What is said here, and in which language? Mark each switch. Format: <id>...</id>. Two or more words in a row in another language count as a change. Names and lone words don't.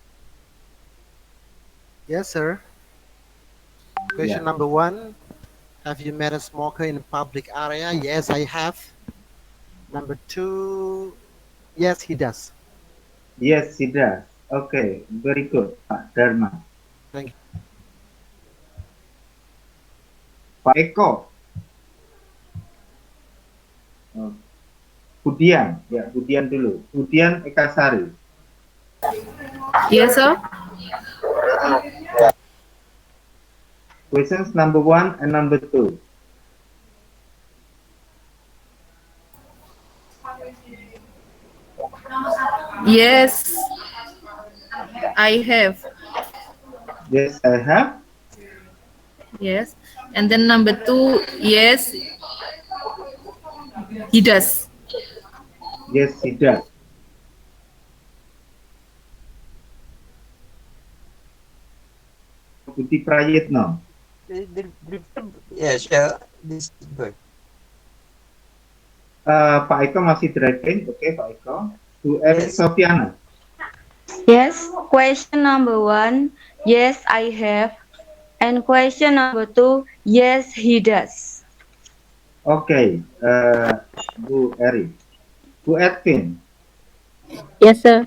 <en>Yes, sir. Question number one. Have you met a smoker in a public area? Yes, I have. Number two. Yes, he does. Yes, he does. Okay, very good, Pak Dharma. Thank you. Pak Eko.</en> <id>Budian, ya Budian dulu.</id> <en>Budian Ekasari. Yes, sir. Questions number one and number two. Yes, I have. Yes, I have. Yes. And then number 2, yes, he does. Yes, he does. Budi Prayitno. Yes, yeah, this is good.</en> <id>Pak Eko masih driving, oke Pak Eko.</id> <en>Bu Eri Sofiana. Yes, question number 1, yes, I have. And question number 2, yes, he does. Oke, Bu Eri. Bu Edwin. Yes, sir.</en>